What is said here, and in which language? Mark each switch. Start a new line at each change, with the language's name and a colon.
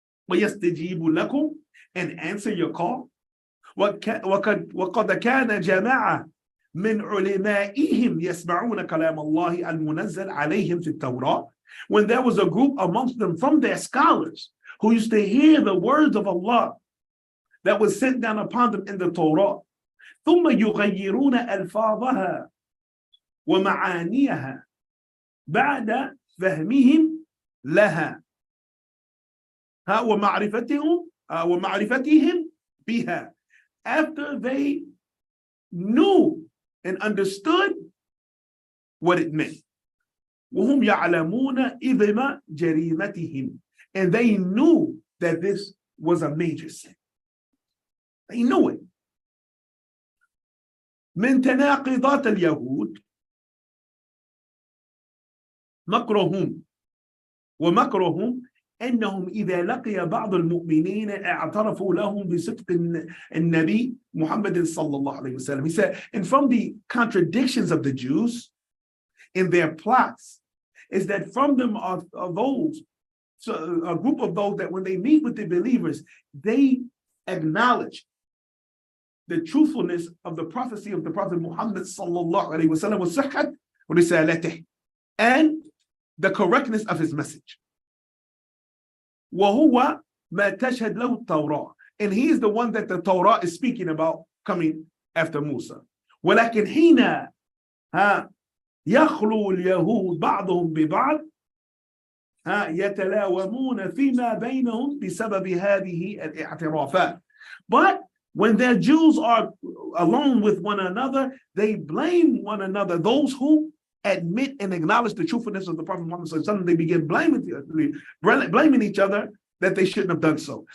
Arabic: وَيَسْتَجِيبُ لَكُمْ,
English: and answer your call.
Arabic: وَقَدْ كَانَ جَمَاعَةٌ مِنْ عُلَمَائِهِمْ يَسْمَعُونَ كَلَامَ اللَّهِ الْمُنَزَّلِ عَلَيْهِمْ فِي التَّوْرَاةِ,
English: when there was a group amongst them from their scholars who used to hear the words of Allah that was sent down upon them in the Torah.
Arabic: ثُمَّ يُغَيِّرُونَ أَلْفَاظَهَا وَمَعَانِيَهَا بَعْدَ فَهْمِهِمْ لَهَا وَمَعْرِفَتِهِمْ بِهَا,
English: after they knew and understood what it meant.
Arabic: وَهُمْ يَعْلَمُونَ إِذْمَ جَرِيمَتِهِمْ,
English: and they knew that this was a major sin. They knew it.
Arabic: من تناقضات اليهود مكرهم أنهم إذا لقي بعض المؤمنين اعترفوا لهم بصدق النبي محمد صلى الله عليه وسلم.
English: He said, and from the contradictions of the Jews in their plots is that from them are those, so a group of those that when they meet with the believers, they acknowledge the truthfulness of the prophecy of the Prophet Muhammad sallallahu alaihi wasallam
Arabic: وصحة رسالته,
English: and the correctness of his message.
Arabic: وهو ما تشهد له التوراة,
English: and he is the one that the Torah is speaking about coming after Musa.
Arabic: ولكن حين يخلو اليهود بعضهم ببعض يتلاومون فيما بينهم بسبب هذه الاعترافات.
English: But when their Jews are alone with one another, they blame one another. Those who admit and acknowledge the truthfulness of the Prophet Muhammad, they begin blaming each other that they shouldn't have done so.